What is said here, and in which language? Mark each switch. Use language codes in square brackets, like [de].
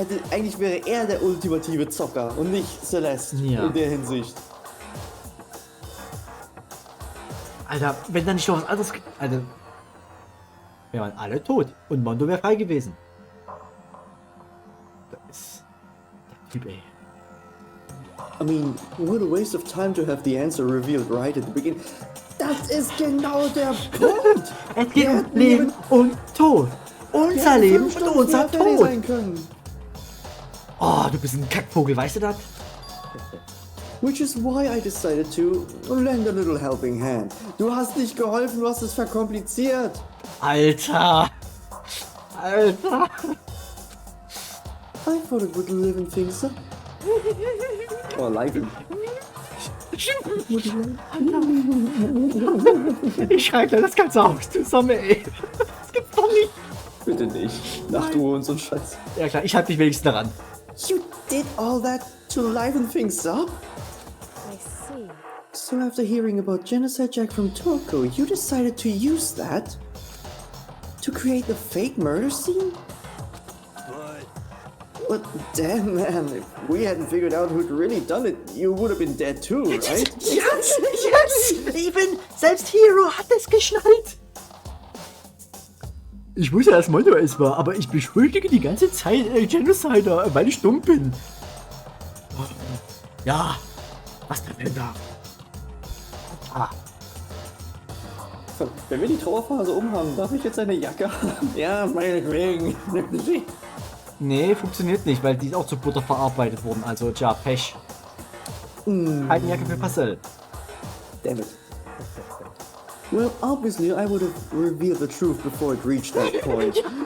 [de] Eigentlich wäre er der ultimative Zocker und nicht Celeste Ja. in der Hinsicht. Alter, wenn da nicht noch was anderes. Alter. Wir waren alle tot. Und Mondo wäre frei gewesen. Das ist. Der Typ, ey. [en] I mean, what a waste of time to have the answer revealed right at the beginning. [de] Das ist genau der Punkt! Es geht um Leben und Tod. Unser Leben und unser Tod. Sein können. Oh, du bist ein Kackvogel, weißt du das? [en] Which is why I decided to lend a little helping hand. [de] Du hast nicht geholfen, du hast es verkompliziert. Alter. Alter. [en] I thought it would live in things. Oh, live in. [de] Ich schreibe das ganze Haus zusammen, ey. Das gibt's doch nicht. Bitte nicht. Nachtruhe und so ein Scheiß. Ja klar, ich halte mich wenigstens daran. [en] You did all that to liven things up? I see. So after hearing about Genocide Jack from Toko, you decided to use that to create the fake murder scene? But damn man, if we hadn't figured out who'd really done it, you would have been dead too, right? Yes! [de] Eben, selbst Hero hat es geschnallt. Ich wusste, dass Mondo es war, aber ich beschuldige die ganze Zeit Genocider, weil ich dumm bin. Ja, was denn da? Wenn wir die Trauerphase umhaben, darf ich jetzt eine Jacke haben? Ja, meinetwegen. Nee, funktioniert nicht, weil die ist auch zu Butter verarbeitet worden, also tja, Pech. Keine Jacke für Marcel. [en] Damn it. Well, obviously I would have revealed the truth before it reached that point.